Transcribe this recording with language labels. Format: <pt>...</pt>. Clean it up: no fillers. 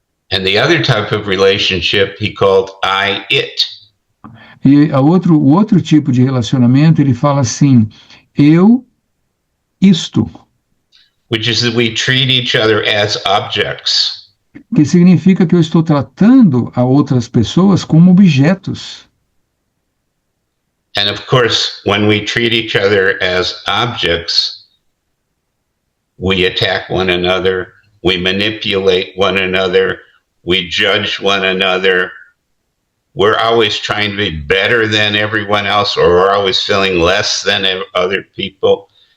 <en>And the other type of relationship he called I, it.</en> <pt>E o outro tipo de relacionamento, ele fala assim: eu, isto,</pt> <en>Which is that we treat each other as objects.</en> <pt>que significa que eu estou tratando a outras pessoas como objetos.</pt> <en>And of course, when we treat each other as objects, we attack one another, we manipulate one another, we judge one another. We're always trying to be better than everyone else, or we're always feeling less than other people.</en>